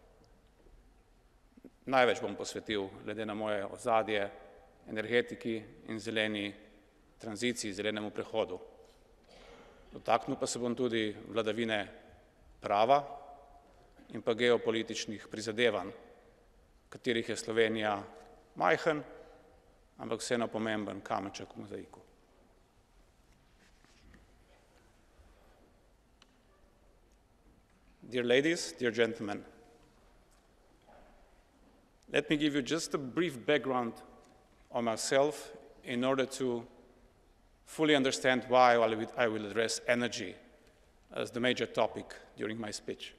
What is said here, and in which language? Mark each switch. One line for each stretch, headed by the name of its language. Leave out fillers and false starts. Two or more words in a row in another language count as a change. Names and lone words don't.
Slovenian: Največ bom posvetil, glede na moje ozadje, energetiki in zeleni tranziciji, zelenemu prehodu. Dotaknil pa se bom tudi vladavine prava in pa geopolitičnih prizadevanj, katerih je Slovenija majhen, ampak vseeno pomemben kamenček v mozaiku.
English: Dear ladies, dear gentlemen, let me give you just a brief background on myself in order to fully understand why I will address energy as the major topic during my speech.